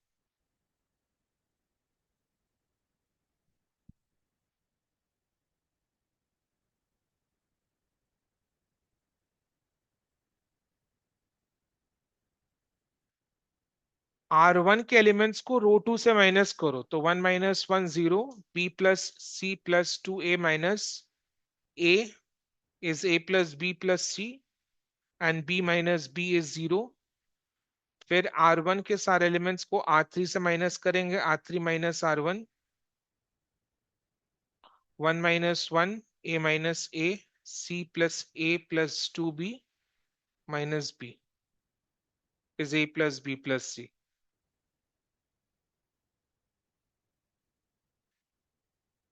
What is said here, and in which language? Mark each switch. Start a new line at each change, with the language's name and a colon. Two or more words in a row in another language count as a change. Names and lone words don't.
Hindi: R1 के एलिमेंट्स को रो 2 से माइनस करो, तो 1 - 1 0,
English: B+C+2A - A is A+B+C and B - B is 0।
Hindi: फिर R1 के सारे एलिमेंट्स को R3 से माइनस करेंगे,
English: R3 - R1, 1 - 1 A - A, C+A+2B - B is A+B+C।